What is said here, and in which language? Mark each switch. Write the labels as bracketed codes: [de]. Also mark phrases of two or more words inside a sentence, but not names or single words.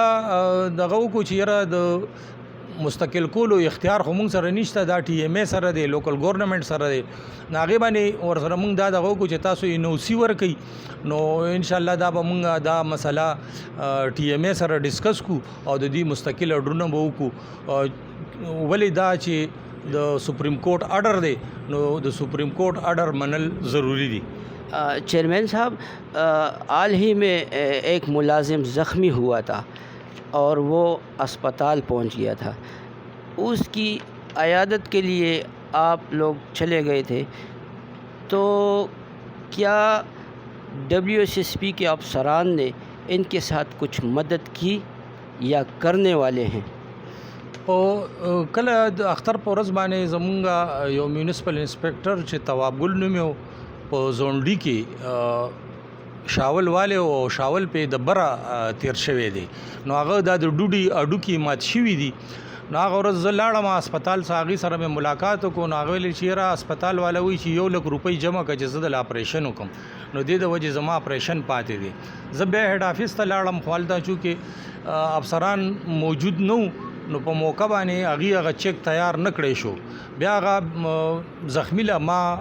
[ps] دا دغه وکړو چې یاره د مستقل کولو اختیار خو مونږ سره نشته، دا TMA سره دی [en] local government [ps] سره دی، نو هغې باندې ورسره مونږ دا دغه وکړو چې تاسو NOC ورکوئ، نو انشاءالله دا به مونږ دا مسله TMA سره ډسکس کو او د دې مستقل اډرونه به وکړو، ولې دا چې د [en] Supreme Court order [ps] دی نو د [en] Supreme Court order [ps] منل ضروری دی. [ur] چیئرمین صاحب حال ہی میں ایک ملازم زخمی ہوا تھا اور وہ اسپتال پہنچ گیا تھا، اس کی عیادت کے لیے آپ لوگ چلے گئے تھے، تو کیا WSSP کے افسران نے ان کے ساتھ کچھ مدد کی یا کرنے والے ہیں؟ [ps] او کله د اختر په ورځ باندې زمونږ یو [en] municipal inspector [ps] چې تواب ګل نوم یو په زونډي کې شاول والے او شاول په د بره تیر شوی دی نو هغه د ډوډۍ اډوکی مات شوی دی نو هغه ورځ زه لاړم هسپتال هغې سره مې ملاقات وکړو نو هغه ویل چې یاره هسپتال والا وایي چې 1 لک روپۍ جمع کړه چې زه د اپریشن وکړم نو دې د وجې زما اپریشن پاتې دی زه بیا [en] head office [ps] ته لاړم خو هلته چونکې افسران موجود نه نو په موقع باندې هغه چیک تیار نه کړی شو بیا هغه زخمی له ما